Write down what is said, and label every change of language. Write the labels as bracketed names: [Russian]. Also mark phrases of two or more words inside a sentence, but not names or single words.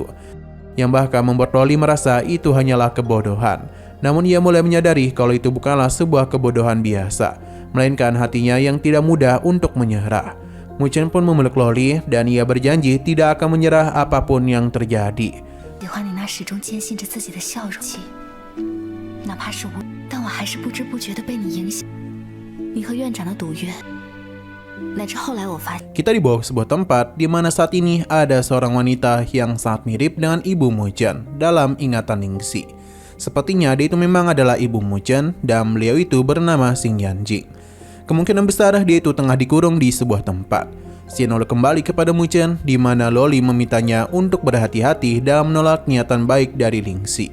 [Indonesian] Yang bahkan membuat Luo Li merasa itu hanyalah kebodohan. Namun ia mulai menyadari kalau itu bukanlah sebuah kebodohan biasa, melainkan hatinya yang tidak mudah untuk menyerah. Mu Chen pun memeluk Luo Li dan ia berjanji tidak akan menyerah apapun yang terjadi. [Chinese] 喜欢你那始终坚信着自己的笑容，哪怕是我，但我还是不知不觉地被你影响。你和院长的赌约，乃至后来我发现。 [Indonesian] Kita dibawa ke sebuah tempat di mana saat ini ada seorang wanita yang sangat mirip dengan ibu Mu Chen dalam ingatan Lingxi. Sepertinya dia itu memang adalah ibu Mu Chen dan beliau itu bernama Xing Yanjing. Kemungkinan besar dia itu tengah dikurung di sebuah tempat. Xian lalu kembali kepada Mu Chen di mana Luo Li memintanya untuk berhati-hati dalam menolak niatan baik dari Lingxi.